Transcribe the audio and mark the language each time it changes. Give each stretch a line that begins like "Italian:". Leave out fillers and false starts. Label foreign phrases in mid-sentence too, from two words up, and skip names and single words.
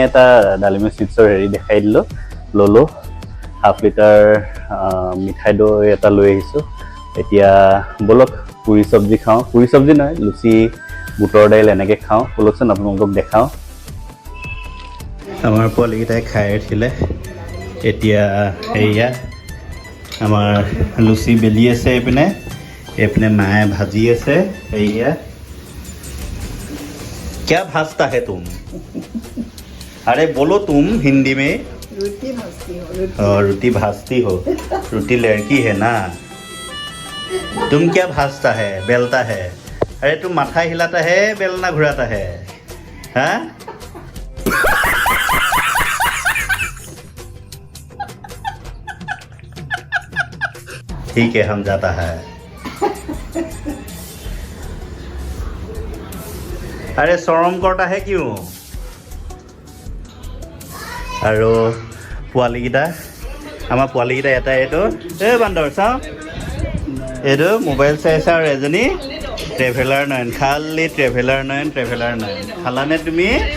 Assamese: এটা ডালিমি সুইটছৰ হেৰি দেখাই দিলোঁ ললোঁ হাফ লিটাৰ মিঠাই দৈ এটা লৈ আহিছোঁ এতিয়া বলক পুৰি চব্জি খাওঁ পুৰি চব্জি নহয় লুচি বুটৰ দাইল এনেকৈ খাওঁ বলকচোন আপোনালোকক দেখাওঁ আমাৰ পোৱালীকেইটাই খাই উঠিলে এতিয়া সেয়া আমাৰ লুচি বেলি আছে এইপিনে মায়ে ভাজি আছে সেয়া
Hindi: क्या भाजता है तुम अरे बोलो तुम हिंदी में रोटी भाजती हो रोटी भाजती हो रोटी लड़की है ना तुम क्या भाजता है बेलता है अरे तुम माथा हिलाता है बेलना घुराता है हाँ ठीक है हम जाता है अरे शरम करता है क्यों
Assamese: আৰু পোৱালীকেইটা আমাৰ পোৱালীকেইটা এটা এইটো এই বান্দৰ চাওঁ এইটো মোবাইল চাই আছে আৰু এজনী ট্ৰেভেলাৰ নয়ন খালি ট্ৰেভেলাৰ নয়ন খালানে তুমি